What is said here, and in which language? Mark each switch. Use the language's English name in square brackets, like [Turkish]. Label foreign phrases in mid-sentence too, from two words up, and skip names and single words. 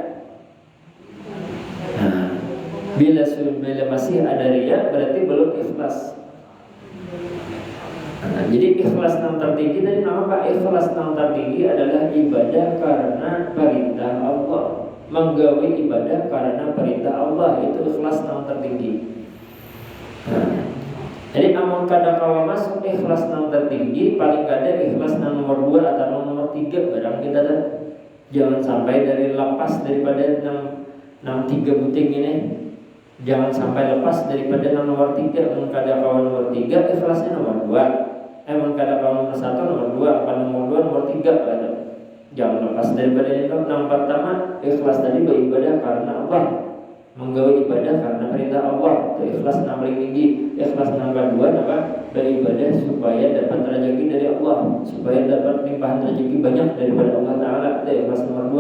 [Indonesian] Nah, bila masih ada riya, berarti belum ikhlas. Nah, jadi ikhlas yang tertinggi dari nama Pak, ikhlas yang tertinggi adalah ibadah karena perintah Allah. Menggawe ibadah karena perintah Allah, itu ikhlas yang tertinggi. [Banjar] Nah, jadi amun kada kawa masuk ikhlas yang tertinggi, paling kada ikhlas yang nomor 2 atau nomor 3 barang kita dah. [Indonesian] Jangan sampai dari lepas daripada 3 buting ini. Jangan sampai lepas daripada nomor 3. [Banjar] Amun kada kawa nomor 3, ikhlasnya nomor 2. Amun kada kawa nomor 1, nomor 2, apa nomor 2, nomor 3 kada. [Indonesian] Jangan lepas daripada itu. Yang pertama, ikhlas tadi beribadah karena Allah. menggawe ibadah karena perintah Allah, itu ikhlas yang paling tinggi. Ikhlas yang kedua apa? Beribadah supaya dapat rezeki dari Allah, supaya dapat limpahan rezeki banyak daripada Allah Taala, itu ikhlas nomor 2.